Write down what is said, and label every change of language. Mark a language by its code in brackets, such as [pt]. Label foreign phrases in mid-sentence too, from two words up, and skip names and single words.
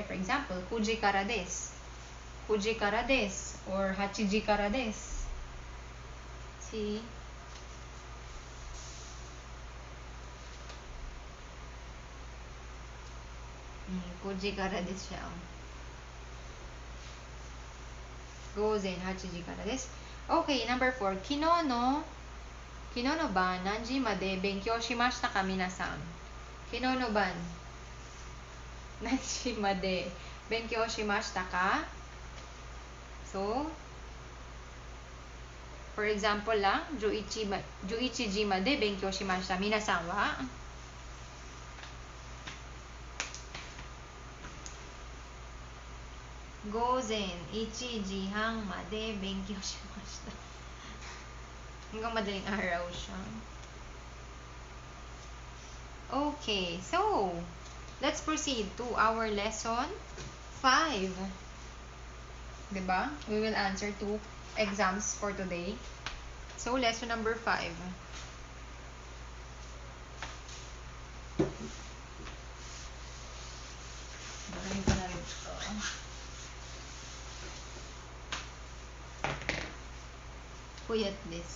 [en] For example, [ja] 9 時からです. 9時からです [en] or [ja] 8 時からです. [en] See? [ja] こじからです siya. 午前8時からです. [en] Okay, number 4. [ja] 昨日の晩何時まで勉強しましたか皆さん? 昨日の晩何時まで勉強しましたか? [en] So, for example [ja] lang, 11 時まで勉強しました。皆さんは午前1時半まで勉強しました. [tl] Hanggang madaling araw siya. [en] Okay, so let's proceed to our lesson 5. [tl] Diba? [en] We will answer 2 exams for today. So, lesson number 5. Puyat this.